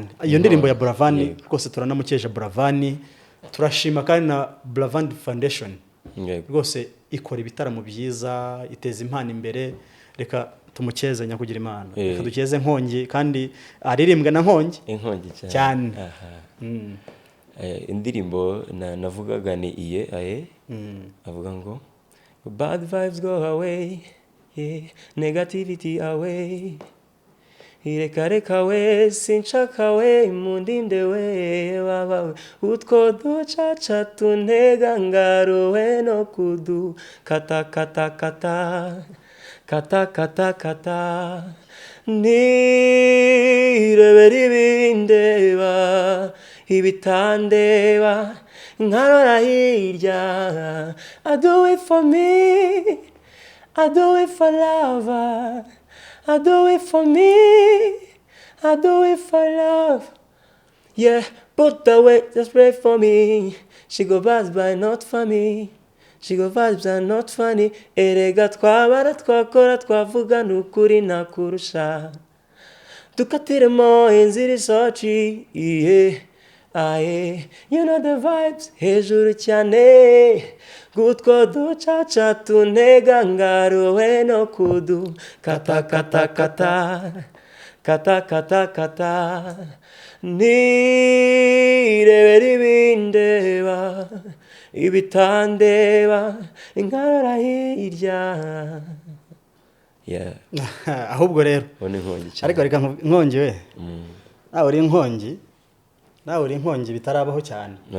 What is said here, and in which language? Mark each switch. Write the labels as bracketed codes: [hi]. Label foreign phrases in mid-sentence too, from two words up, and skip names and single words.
[rw] Iyo ndirimbo ya Buravan rwose turanamukeje Buravan, turashima kandi na Buravan Foundation rwose ikora ibitaramo byiza, iteza impano imbere. Reka tumukeze nyakugira imana, reka dukeze nkongi kandi aririmbwa na nkongi inkongi cyane. Indirimbo navugaga ni iye aye, avuga ngo [en] bad vibes go away, negativity away, [rw] reka we sinshaka we mundinde we wabawe utwo ducaca tuntega ngaruwe no kudu kata kata kata kata kata kata nirebera ibindeba ibitandeba nkarora hirya. [en] I do it for me, I do it for love, I do it for me, I do it for love. Yeah, put away, just pray for me. She go pass by, not for me. She go vibes are not funny. [rw] Erega twabara twakora twavuga nukuri nakurusha. Dukatiremo inzira isoci, aye. [en] You know the vibes, [rw] hejuru cyane. Gutwo ducaca tuntega ngaruwe no kudu kata kata kata kata kata kata nirebera ibindeba ibitandeba inkarora hirya. Ahubwo rero ariko reka nkongi we nawe uri inkongi bitarabaho cyane.